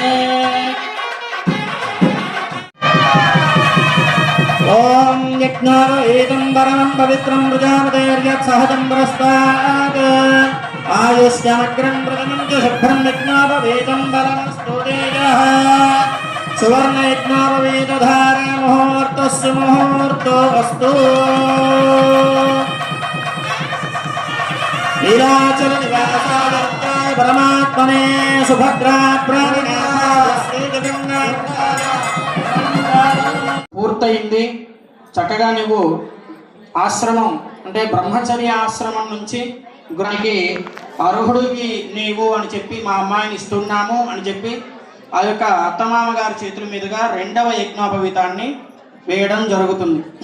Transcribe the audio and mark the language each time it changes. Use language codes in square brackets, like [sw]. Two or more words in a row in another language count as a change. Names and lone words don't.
[sa] ओम यज्ञोपवीतं परमं पवित्रं प्रजापतेर्यत् सहजं पुरस्तात् आयुष्यमग्रं प्रथमं च शुभ्रं यज्ञोपवीतं परमस्तु तेजः। सुवर्ण यज्ञोपवीतधारण मुहूर्तस्य मुहूर्तोऽस्तु। लीलाचल निवासाय परमात्मने सुभद्रा పూర్తయింది. [te] చక్కగా నువ్వు ఆశ్రమం అంటే బ్రహ్మచర్య ఆశ్రమం నుంచి గృహానికి అర్హుడికి నీవు అని చెప్పి మా అమ్మాయిని ఇస్తున్నాము అని చెప్పి ఆ యొక్క అత్తమామ గారి చేతుల మీదుగా రెండవ యజ్ఞోపవీతాన్ని వేయడం జరుగుతుంది.